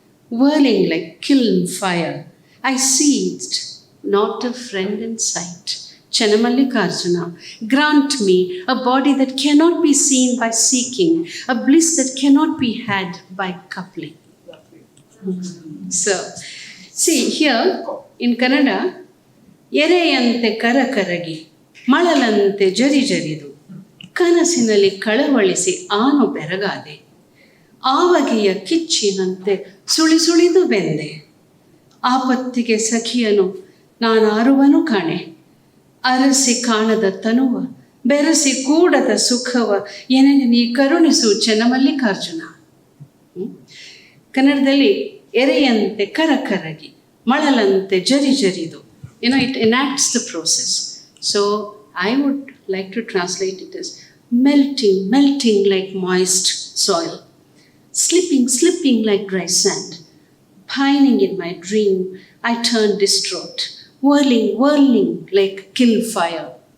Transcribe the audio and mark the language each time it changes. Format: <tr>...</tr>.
<en>Whirling like kiln fire, I seized, not a friend in sight. Chenamallikarjuna, grant me a body that cannot be seen by seeking, a bliss that cannot be had by coupling. So, see here in Kannada,</en> <kn>ಎರೆಯಂತೆ ಕರಕರಗಿ ಮಳಲಂತೆ ಜರಿ ಜರಿದು ಕನಸಿನಲ್ಲಿ ಕಳವಳಿಸಿ ಆನು ಬೆರಗಾದೆ. ಆವಗೆಯ ಕಿಚ್ಚಿನಂತೆ ಸುಳಿ ಸುಳಿದು ಬೆಂದೆ. ಆಪತ್ತಿಗೆ ಸಖಿಯನು ನಾನಾರುವನು ಕಾಣೆ. ಅರಸಿ ಕಾಣದ ತನುವ ಬೆರಸಿ ಕೂಡದ ಸುಖವ ಎನಗೆ ನೀ ಕರುಣಿಸು ಚೆನ್ನಮಲ್ಲಿಕಾರ್ಜುನ. ಕನ್ನಡದಲ್ಲಿ ಎರೆಯಂತೆ ಕರಕರಗಿ ಮಳಲಂತೆ ಜರಿ ಜರಿದು,</kn> <en>it enacts the process. So I would like to translate it as melting like moist soil, slipping like dry sand, pining in my dream, I turn distraught, whirling like kill fire.</en>